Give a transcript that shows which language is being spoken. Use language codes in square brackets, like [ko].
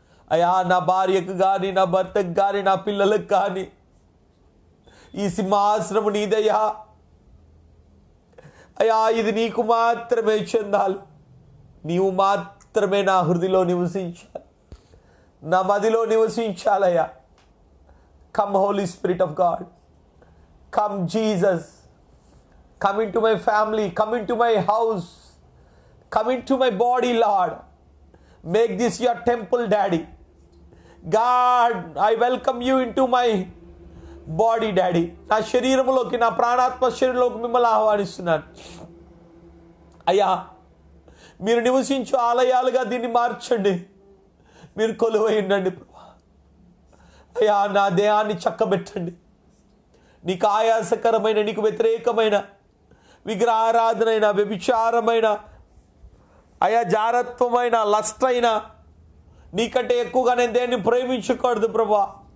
[te] అయ్యా, నా భార్యకు కానీ, నా భర్తకు కానీ, నా పిల్లలకు కానీ ఈ సింహాసనము నీదయ్యా. అయ్యా, ఇది నీకు మాత్రమే చెందాలి. నీవు మాత్రమే నా హృదయలో నివసించాలి, నా మదిలో నివసించాలయ్యా. [en] Come holy spirit of God, come Jesus, come into my family, come into my house, come into my body, Lord. Make this your temple, Daddy. God, I welcome you into my body, Daddy. [te] నా శరీరంలోకి, నా ప్రాణాత్మ శరీరంలోకి మిమ్మల్ని ఆహ్వానిస్తున్నాను అయ్యా. మీరు నివసించు ఆలయాలుగా దీన్ని మార్చండి. మీరు కొలువై ఉండండి ప్రభా. అయ్యా, నా దేహాన్ని చక్కబెట్టండి. నీకు ఆయాసకరమైన, నీకు వ్యతిరేకమైన విగ్రహారాధనైన, వ్యభిచారమైన, అయా జారత్వమైన, లస్ట్ అయినా నీకంటే ఎక్కువగా నేను దేన్ని ప్రేమించకూడదు ప్రభా.